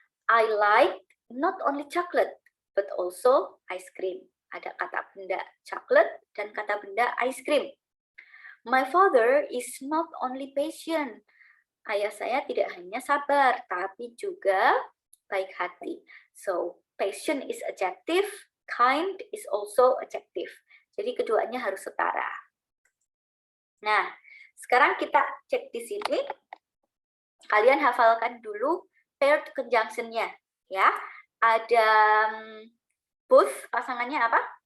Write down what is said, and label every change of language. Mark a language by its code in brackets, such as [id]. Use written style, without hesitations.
[en] I like not only chocolate but also ice cream. [id] Ada kata benda chocolate dan kata benda ice cream. [en] My father is not only patient. [id] Ayah saya tidak hanya sabar, tapi juga baik hati. [en] So, patient is adjective, kind is also adjective. [id] Jadi keduanya harus setara. Nah, sekarang kita cek di sini. Kalian hafalkan dulu paired conjunction-nya, ya. Ada both pasangannya apa?